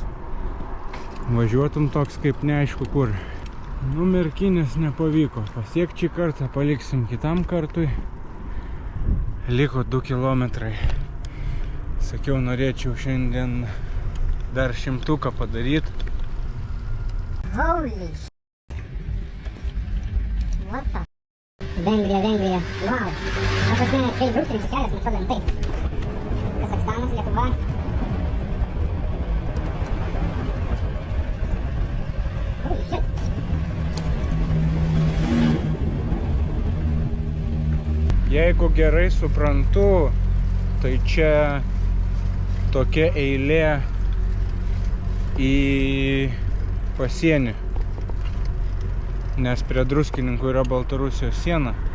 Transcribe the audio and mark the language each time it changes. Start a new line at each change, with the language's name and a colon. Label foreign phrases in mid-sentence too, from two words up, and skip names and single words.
Lithuanian: Važiuotum toks kaip neaišku kur. Nu, Merkinės nepavyko. Pasiekti šį kartą, paliksim kitam kartui. Liko 2 kilometrai. Sakiau, norėčiau šiandien dar 100 padaryti.
English: Holy shit. What the?
Lithuanian: Vengrija. Wow. Aš asmenė, čia druskininkų kelias, man atrodo, taip. Kazakstanas, Lietuva.
English: Holy shit.
Lithuanian: Jeigu gerai suprantu, tai čia tokia eilė į pasienį. Nes prie Druskininkų yra Baltarusijos siena.